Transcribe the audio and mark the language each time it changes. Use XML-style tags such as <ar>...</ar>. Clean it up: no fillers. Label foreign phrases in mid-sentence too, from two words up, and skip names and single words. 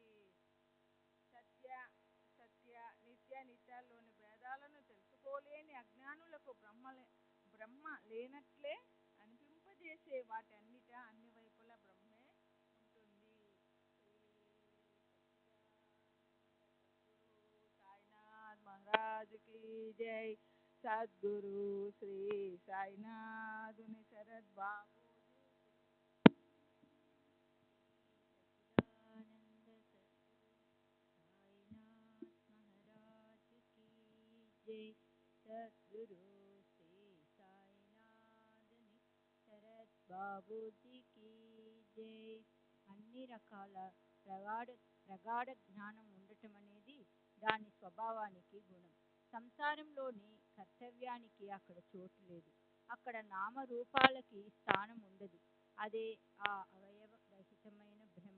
<te>సత్య నిత్య నిత్యాల్లోని భేదాలను తెలుసుకోలేని అజ్ఞానులకు బ్రహ్మ లేనట్లే అనిపింపజేసే వాటన్నిటా అన్ని వైపుల బ్రహ్మే ఉంటుంది.</te> <hi>సాయినాథ్ మహారాజ్ की जय. सद्गुरु श्री साईनाथ शरद बाबू सद्गुरु श्री साईनाथ शरद बाबूजी की जय.</hi> <te>అన్ని రకాల ప్రగాఢ జ్ఞానం ఉండటం అనేది దాని స్వభావానికి గుణం. సంసారంలోని కర్తవ్యానికి అక్కడ చోటు లేదు. అక్కడ నామరూపాలకి స్థానం ఉండదు. అదే ఆ అవయవ రహితమైన బ్రహ్మ.</te>